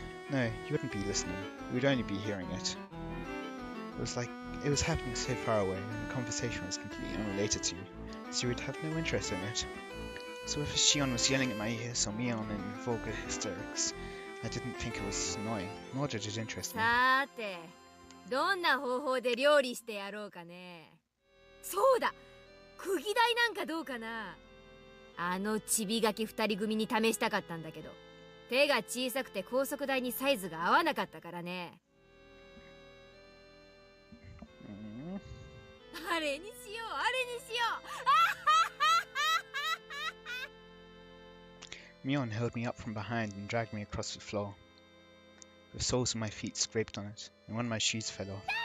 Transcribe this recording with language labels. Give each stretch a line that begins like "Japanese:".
English: No, you wouldn't be listening, you would only be hearing it. It was like it was happening so far away, and the conversation was completely unrelated to you, so you would have no interest in it. So if Shion was yelling at my ears or Mion in vulgar hysterics, I didn't think it was annoying, nor did it interest me.
Japanese: さて、どんな方法で料理してやろうかね。そうだ、釘台なんかどうかな。あのちびがき二人組に試したかったんだけど、手が小さくて高速台にサイズが合わなかったからね。あれにしよう、あれにしよう。
English: Mion held me up from behind and dragged me across the floor. The soles of my feet scraped on it, and one of my shoes fell off.